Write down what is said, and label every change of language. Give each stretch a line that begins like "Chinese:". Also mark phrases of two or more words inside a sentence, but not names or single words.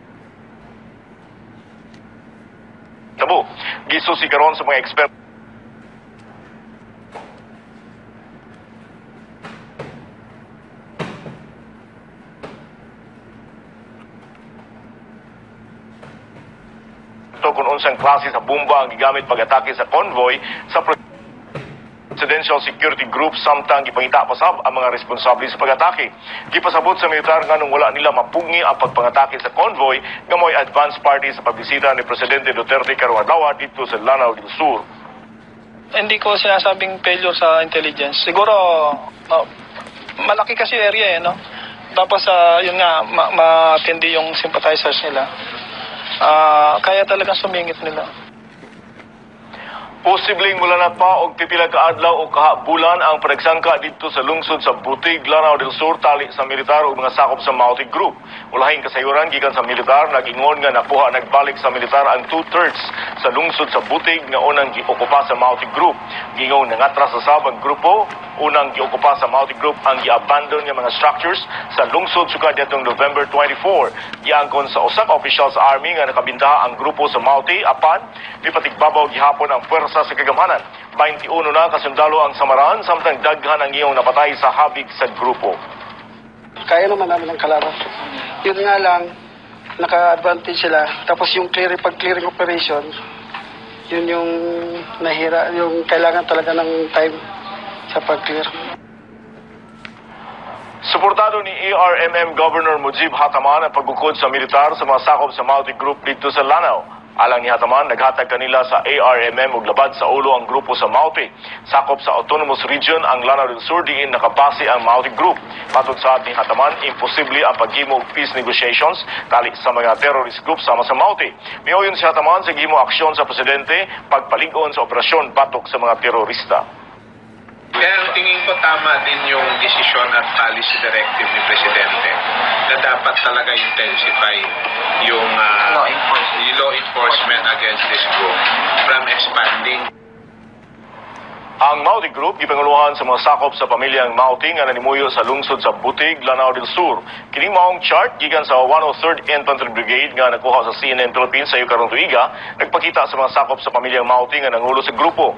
Cebuano: Tabo, gisusi karon sa mga expert kung unsang klase sa bomba ang gigamit pag-atake sa convoy sa Presidential Security Group samtang gipangita pasab ang mga responsable sa pag-atake. Gipasabot sa militar nga nung wala nila mapugni ang pagpangatake sa convoy nga mo'y advance party sa pagbisita ni Presidente Duterte karong adlaw dito sa Lanao del Sur.
Filipino: Hindi ko sinasabing failure sa intelligence. Siguro malaki kasi area no. Tapos yun nga matindi yung sympathizers nila. Kaya talagang sumingit nila.
Cebuano: Posibleng mulanat pa og pipila ka adlaw o kahabulan ang panagsangka dito sa lungsod sa Butig, Lanao del Sur tali sa militar ug mga sakop sa Mautic Group. Ulahing kasayuran gikan sa militar nag-ingon nga nakuha nagbalik sa militar ang 2/3 sa lungsod sa Butig nga unang giokupa sa Mautic Group. Gingon nangatras sa sabang grupo unang giokupa sa Mautic Group ang gi-abandon nga mga structures sa lungsod sukad nitong November 24. Giangkon sa usa ka opisyal sa army nga nakabintaha ang grupo sa Mauti apan mipatigbabaw gihapon ang puwersa sa kagamhanan. 21 na kasundalo ang samaran samtang daghan ang iyong napatay sa habig sa grupo.
Filipino: Kaya naman namin ang kalaban. Yun nga lang, naka-advantage sila. Tapos yung pag-clearing operation, yun yung nahira, yung kailangan talaga ng time sa pag-clear.
Cebuano: Suportado ni ARMM Governor Mujib Hataman ang pagbukod sa militar sa mga sakop sa Mautic Group dito sa Lanao. Alang ni Hataman, naghatag kanila sa ARMM ug labad sa ulo ang grupo sa Mauti. Sakop sa Autonomous Region ang Lanao del Sur diin nakabase ang Mautic Group. Matod sa ni Hataman, imposible ang paghimo og
English: peace negotiations
Cebuano: tali sa mga
English: terrorist group
Cebuano: sama sa Mauti. Miuyon si Hataman sa gihimo aksyon sa presidente pagpalig-on sa operasyon batok sa mga terorista.
Filipino: Pero tingin ko tama din yung desisyon at
English: policy directive
Filipino: ni Presidente na dapat talaga intensify yung
English: law enforcement against this group from expanding.
Cebuano: Ang Mauti Group gipanguluhan sa mga sakop sa pamilyang Mauti nga nanimuyo sa lungsod sa Butig, Lanao del Sur. Kini maong chart gikan sa 103rd Infantry Brigade nga nakuha sa CNN Philippines sa karong tuiga, nagpakita sa mga sakop sa pamilyang Mauti nga nangulo sa grupo.